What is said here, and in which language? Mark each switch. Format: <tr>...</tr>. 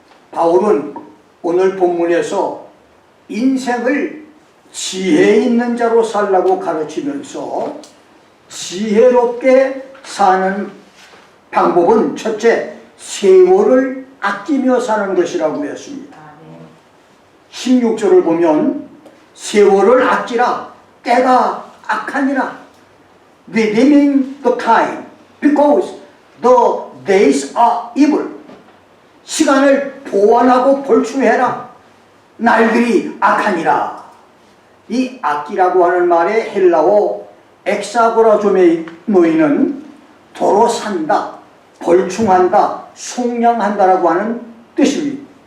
<ko>바울은 오늘 본문에서 인생을 지혜 있는 자로 살라고 가르치면서 지혜롭게 사는 방법은 첫째, 세월을 아끼며 사는 것이라고 했습니다. 16절을 보면 세월을 아끼라 때가 악하니라</ko> <en>redeeming the time because the days are evil.</en> <ko>시간을 보완하고 벌충해라. 날들이 악하니라. 이 아끼라고 하는 말의 헬라어 엑사고라좀에 놓이는 도로 산다, 벌충한다, 속량한다라고 하는 뜻입니다.</ko>